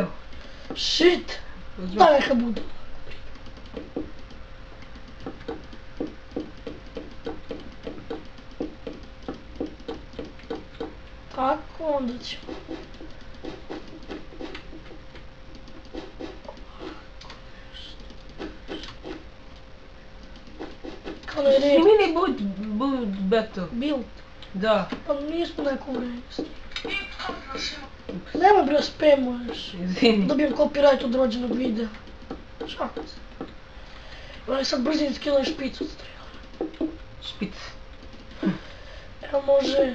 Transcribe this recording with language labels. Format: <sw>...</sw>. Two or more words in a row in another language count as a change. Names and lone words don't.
<sr>Shit! Daj neka bude. Tako, onda ćemo. Kao ne Svi reći.</sr> <en>mini build battle.</en> <sr>Build. Da. Pa nismo neko vreme. Nemoj bre spamuješ. Izvini. Dobijem copyright od rođenog videa. Šalim se. Imam sad brzinski ili špicu od strela. Špic. Evo može...</sr>